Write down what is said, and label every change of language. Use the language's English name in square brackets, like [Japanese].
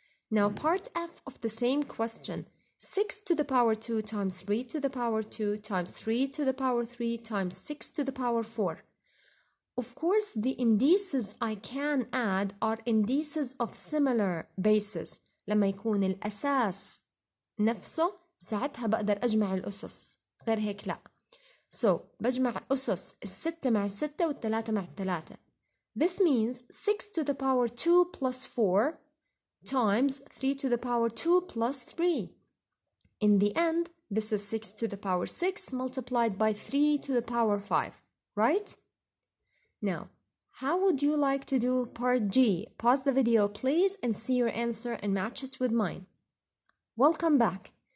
[English] Now, part F of the same question. 6 to the power 2 times 3 to the power 2 times 3 to the power 3 times 6 to the power 4. Of course, the indices I can add are indices of similar bases. [Arabic] لما يكون الأساس نفسه ساعتها بقدر أجمع الأسس، غير هيك لا. So, بجمع أسس الستة مع الستة والثلاثة مع الثلاثة. [English] This means 6 to the power 2 plus 4 times 3 to the power 2 plus 3. In the end, this is 6 to the power 6 multiplied by 3 to the power 5, right? Now, how would you like to do part G? Pause the video, please, and see your answer and match it with mine. Welcome back.